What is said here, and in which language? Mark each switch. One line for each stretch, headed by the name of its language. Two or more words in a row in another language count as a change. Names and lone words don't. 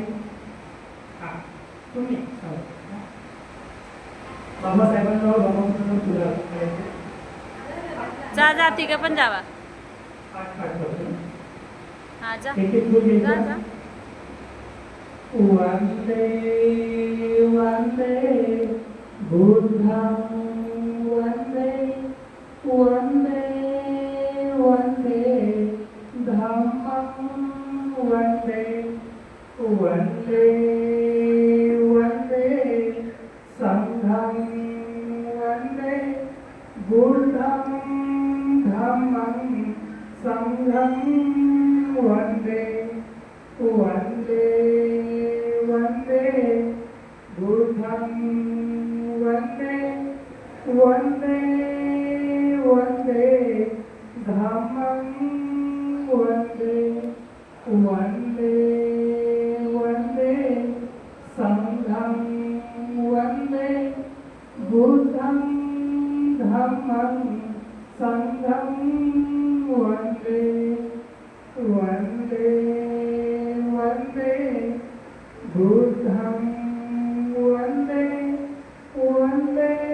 Marathi: हां तुम्ही बाबासाहेबांजवळ बाबासाहेबांना तुला जा जा तिघं पण जावा. हा जा जा जा.
Pali: वंदे वंदे बुद्धं वंदे वंदे वंदे धम्मं वंदे वंदे वंदे संघं वंदे बुद्धं धम्मं संघं वंदे वंदे वंदे बुद्धं वंदे वंदे वंदे धम्मं वंदे वंदे वंदे संघं वंदे बुद्धं धम्मं संघं वंदे वंदे वंदे बुद्धं वंदे वंदे